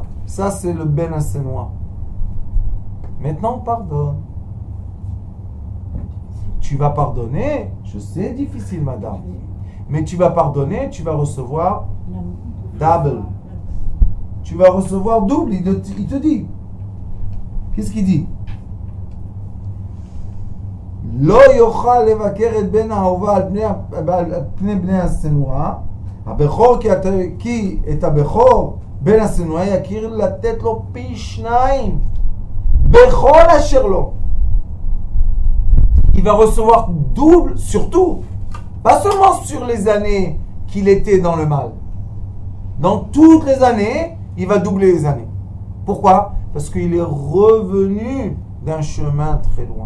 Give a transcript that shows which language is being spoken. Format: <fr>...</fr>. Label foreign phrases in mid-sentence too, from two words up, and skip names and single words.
<fr>Ça c'est le Ben Assenois. Maintenant pardonne. Tu vas pardonner, je sais, difficile madame, mais tu vas pardonner, tu vas recevoir double. Tu vas recevoir double, il te dit. Qu'est-ce qu'il dit?</fr> <he>לא יוכל לבכר את בן האהובה על פני בני השנואה, הבכור כי את הבכור בן השנואה יכיר לתת לו פי 2 בכל אשר לו.</he> <fr>Il va recevoir double sur tout, pas seulement sur les années qu'il était dans le mal. Dans toutes les années, il va doubler les années. Pourquoi? Parce qu'il est revenu d'un chemin très loin.</fr>